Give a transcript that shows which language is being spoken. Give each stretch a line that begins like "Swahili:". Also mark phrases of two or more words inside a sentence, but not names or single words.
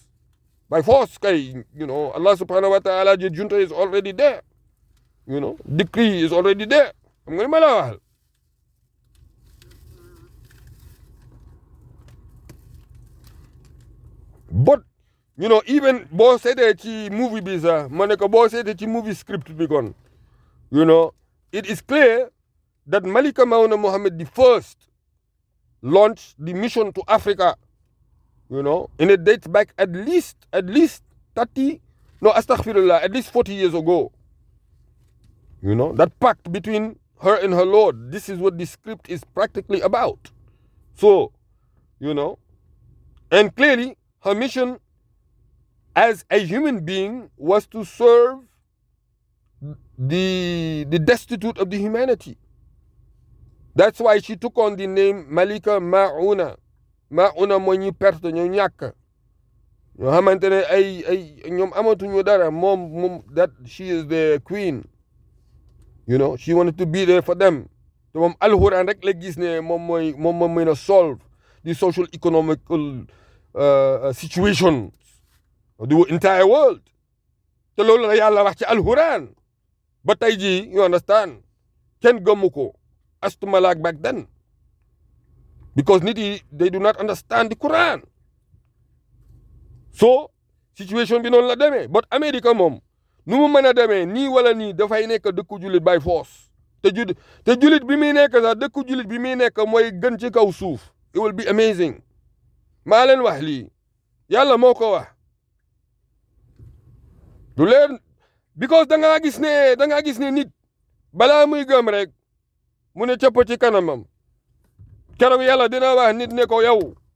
English: By force,
Arabic: الله سبحانه وتعالى,
English: the junta is already there. Decree is already there. I'm going to But, even
Wolof: boo seetee ci movie bi sax ma ne ko boo seetee ci movie script bi kon,
English: it is clear that Malika Mauna Mohammed the first launched the mission to Africa, and it dates back at least 30, no, astaghfirullah, at least 40 years ago. That pact between her and her Lord, this is what the script is practically about. So, and clearly, her mission as a human being was to serve the destitute of the humanity. That's why she took on the name Malika Mauna.
Wolof: Mauna mooy ñi perte ñoo ñàkk ñoo xamante ne ay ñoom amatuñu dara moom
English: that she is the queen. She wanted to be there for them.
Wolof: te moom alxuraan rek la gis ne moom mën a
English: solve the social economical situation of the entire world.
Wolof: te loolu la yàlla wax ci alxuraan ba tey jii
English: you understand
Wolof: kenn gëmu ko astuma laak
English: back then because
Wolof: nit yi
English: they do not understand the Quran.
Wolof: so situation bi noonu la demee but America moom nu mu mën a demee nii wala nii dafay nekk dëkku jullit by force te jullit bi muy nekk sax dëkku jullit bi muy nekk mooy gën ci kaw suuf
English: it will be amazing
Wolof: maa leen wax lii yàlla moo ko wax du leen because da ngaa gis ne nit balaa muy gëm rek mu ne cëpp ci kanamam keroog yàlla dina wax nit ne ko yow